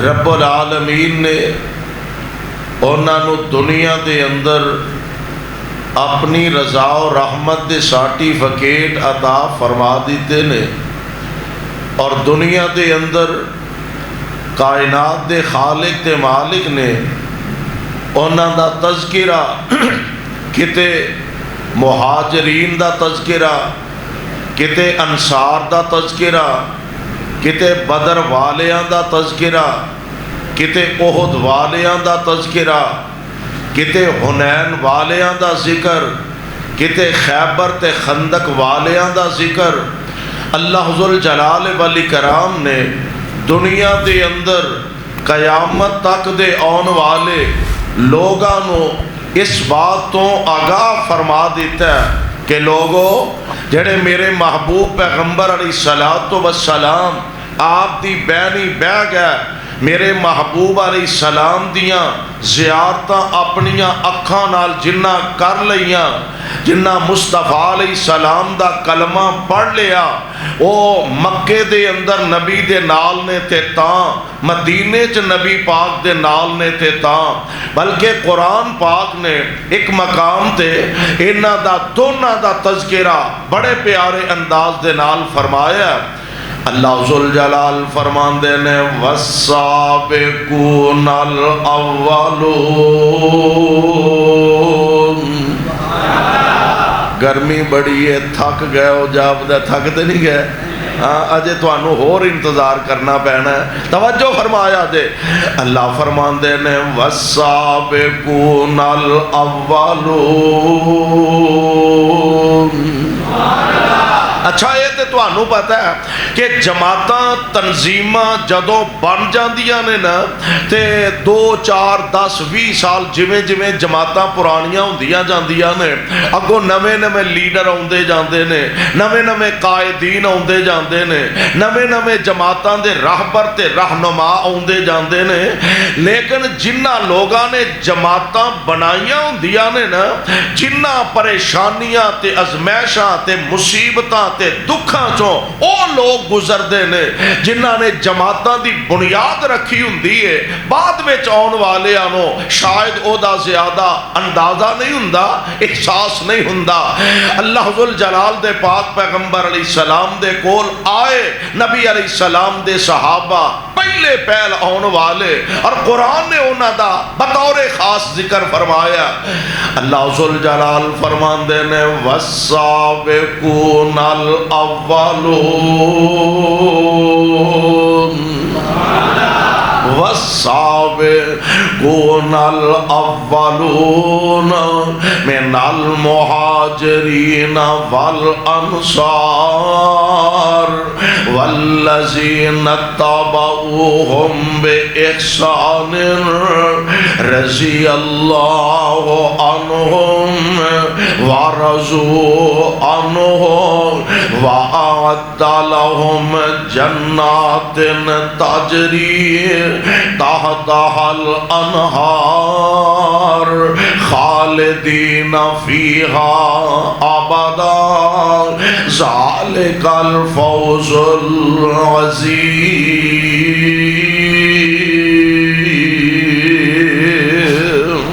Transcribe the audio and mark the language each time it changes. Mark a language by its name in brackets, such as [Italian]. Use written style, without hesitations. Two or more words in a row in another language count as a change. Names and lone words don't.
[Punjabi] رب العالمین نے انہاں نو دنیا دے اندر اپنی رضا و رحمت دے سرٹیفکیٹ عطا فرما دیتے نے، اور دنیا دے اندر کائنات دے خالق تے مالک نے انہاں دا تذکرہ کتے مہاجرین دا تذکرہ، کتے انصار دا تذکرہ، کتے بدر والیاں دا تذکرہ، کتے احد والیاں دا تذکرہ، کتے حنین والیاں دا ذکر، کتے خیبر تے خندق والیاں دا ذکر۔ اللہ ذوالجلال والاکرام نے دنیا دے اندر قیامت تک دے آن والے لوگاں نو اس بات تو آگاہ فرما دیتا ہے کہ لوگو جڑے میرے محبوب پیغمبر علیہ السلام آپ دی بینی بہ گئے، میرے محبوب علیہ السلام دیاں زیارتاں اپنیاں اکھاں نال جنہ کر لیاں، جنہ مصطفیٰ علیہ السلام دا کلمہ پڑھ لیا، او مکے دے اندر نبی دے نال نے تے تاں، مدینے چ نبی پاک دے نال نے تے تاں، بلکہ قرآن پاک نے ایک مقام تے انہاں دا دونوں دا تذکرہ بڑے پیارے انداز دے نال فرمایا۔ اللہ ذوالجلال فرماندے نے [Arabic] والسابقون الاولون۔ [Punjabi] گرمی بڑی ہے، تھک گئے ہو جاپدہ، تھک تے نہیں گئے؟ اجے توانو اور انتظار کرنا پینا ہے، توجہ فرمایا دے۔ اللہ فرماندے نے [Arabic] والسابقون الاولون۔ [Punjabi] اچھا یہ تے توانو پتہ ہے کہ جماعتاں تنظیماں جدوں بن جاندیاں نے نا تے 2 4 10 20 سال جویں جویں جماعتاں پرانیاں ہوندیاں جاندیاں نے، اگوں نویں نویں لیڈر آوندے جاندے نے، نویں نویں قائدین آوندے جاندے نے، نویں نویں جماعتاں دے راہبر تے رہنما آوندے جاندے نے، لیکن جنہ لوگاں نے جماعتاں بنائیاں ہوندیاں نے نا، جنہ پریشانیاں تے ازمائشاں تے مصیبتاں تے دکھاں چوں او لوگ گزردے نے جنہاں نے جماعتاں دی بنیاد رکھی ہوندی ہے، بعد میں آن والے آنو شاید او دا زیادہ اندازہ نہیں ہوندا، احساس نہیں ہوندا۔ اللہ ذوالجلال دے پاک پیغمبر علیہ السلام دے کول آئے نبی علیہ السلام دے صحابہ پہلے پہل آن والے، اور قرآن نے انہاں دا بطور خاص ذکر فرمایا۔ اللہ ذوالجلال فرماندے نے [Arabic] والسابقون الاولون والسابقون الاولون من المہاجرین والانصار والذین اتبعوہم بإحسان رضی اللہ عنہم ورضوا عنہ وأعد لهم جنات تجری تحتها الأنهار خالدین فیہا ابدا ذالک الفوز العظیم۔